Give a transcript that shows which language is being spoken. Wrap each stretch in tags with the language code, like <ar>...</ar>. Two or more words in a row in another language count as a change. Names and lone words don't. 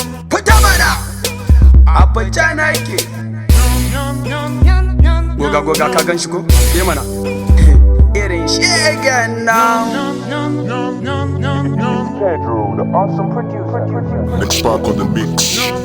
<ha>Fita mana! Abin ja na yake. Goga, goga, ka gan shi ko? Ye mana. Irin shegen nan.</ha> <en>Pedro, the awesome producer. Next Spark on the mix.</en>